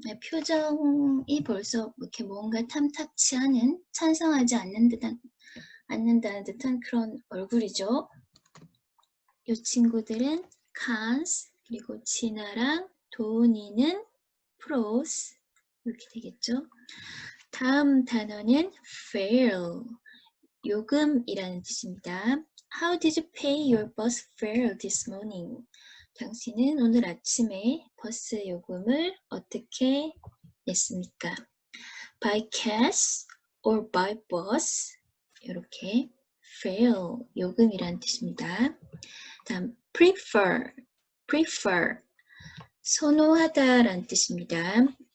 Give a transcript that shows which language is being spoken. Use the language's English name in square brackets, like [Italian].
[Korean] 표정이 벌써 이렇게 뭔가 탐탁치 않은, 찬성하지 않는다는 듯한 그런 얼굴이죠. 이 친구들은 cons, 그리고 진아랑 도훈이는 pros, 이렇게 되겠죠. 다음 단어는 fare, 요금이라는 뜻입니다. [English] How did you pay your bus fare this morning? [Korean] 당신은 오늘 아침에 버스 요금을 어떻게 냈습니까? [English] By cash or by bus? [Korean] 이렇게 fare, 요금이라는 뜻입니다. 다음 prefer, 선호하다라는 뜻입니다.